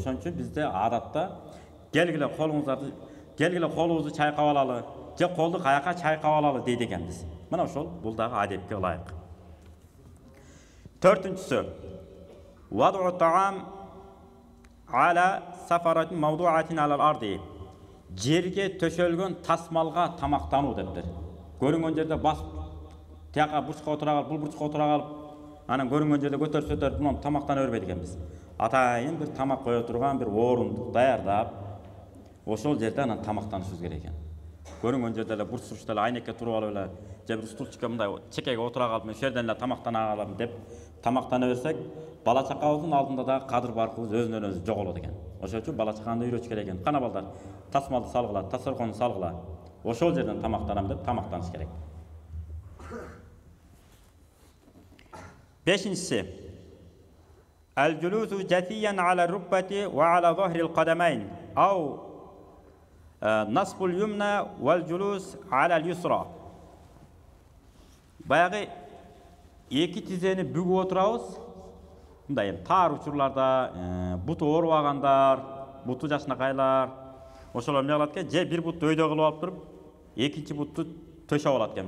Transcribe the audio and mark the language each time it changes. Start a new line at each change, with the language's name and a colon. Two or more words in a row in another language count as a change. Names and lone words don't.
Kyrgyz: Ошон үчүн бизде адатта келгиле колубузду чайкап алалы, же колду каяка чайкап алалы дейт экенбиз. Мына ошол бул дагы адепке ылайык.
Arabic: Төртүнчүсү. وضع الطعام على سفرة موضوعة على الأرض.
Kyrgyz: Жерге төшөлгөн тасмалга тамактануу дептир. Көрүнгөн жерде басып, тияка бурчка отура калып, бул бурчка отура калып, анан көрүнгөн жерде көтөрүп мына тамактана бербейт экенбиз. Атайын бир тамак кое турган бир орундук даярдап, ошол жерде анан тамактанышыбыз керек экен. Көрүнгөн жерде эле бурч-бурчта эле айнекке туруп алып эле, же бир стульчикке мындай чекеге отура калып, мен ошол жерден эле тамактана алам деп тамактана берсек, бала чакабыздын алдында да кадыр баркыбыз өзүнөн өзү жоголот экен. Ошон үчүн бала чаканы үйрөтүш керек экен. Кана балдар, тасмалды салгыла, тасырконду салгыла. Ошол жерден тамактанам деп тамактаныш керек. Бешинчиси.
Arabic: الجلوس جاثيا على الركبة وعلى ظهر القدمين أو نصب اليمنى والجلوس على اليسرى.
Kyrgyz: Баягы эки тизени бүгүп отурабыз. Мындай таар учурларда буту оорубагандар, буту жакшынакайлар ошолор эмне кылат экен? Же бир бутту өйдө кылып алып туруп, экинчи бутту төшөп алат экенбиз.